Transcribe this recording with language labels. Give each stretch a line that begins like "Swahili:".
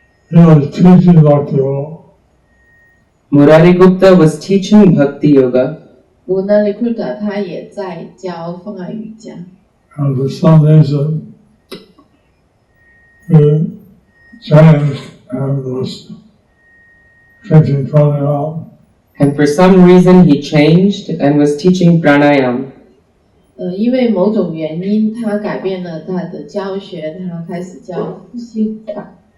English: He was teaching Bhakti Yoga. Murari Gupta was teaching Bhakti Yoga.
Chinese: Munarikuta 他也在教风爱瑜伽。
English: And for some reason, he changed and was teaching pranayama. And for some reason he changed and was teaching pranayam.
Chinese: 因为某种原因，他改变了他的教学，他开始教呼吸法。